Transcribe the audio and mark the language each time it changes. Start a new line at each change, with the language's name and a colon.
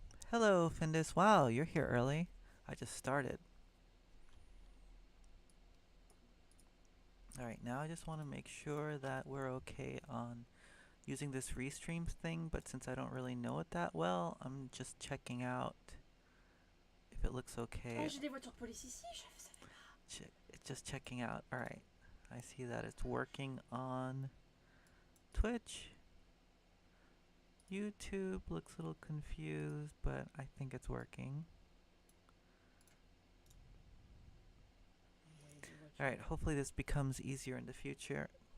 English: Hello, Findus. Wow, you're here early. I just started. Alright, now I just want to make sure that we're okay on using this restream thing, but since I don't really know it that well, I'm just checking out if it looks okay.
French: Oh, j'ai des voitures de police ici, je savais pas.
English: It's just checking out. Alright, I see that it's working on Twitch. YouTube looks a little confused, but I think it's working. Alright, hopefully this becomes easier in the future.